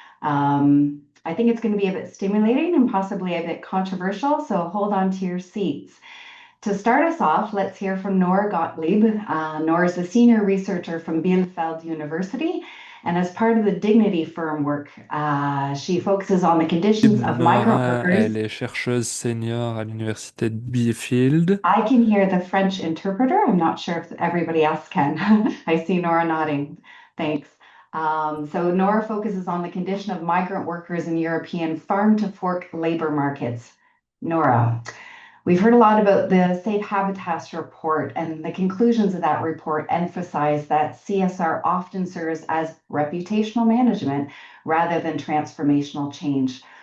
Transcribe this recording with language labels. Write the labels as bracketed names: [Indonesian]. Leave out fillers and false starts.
[English] I think it's going to be a bit stimulating and possibly a bit controversial, so hold on to your seats. To start us off, let's hear from Nora Gottlieb. Nora is a senior researcher from Bielefeld University, and as part of the Dignity Firm work, she focuses on the conditions of migrant workers. [French] Elle est chercheuse senior à l'université de Bielefeld. [English] I can hear the French interpreter. I'm not sure if everybody else can. I see Nora nodding. Thanks. So Nora focuses on the condition of migrant workers in European farm-to-fork labor markets. Nora. We've heard a lot about the SafeHabitus report, and the conclusions of that report emphasize that CSR often serves as reputational management rather than transformational change.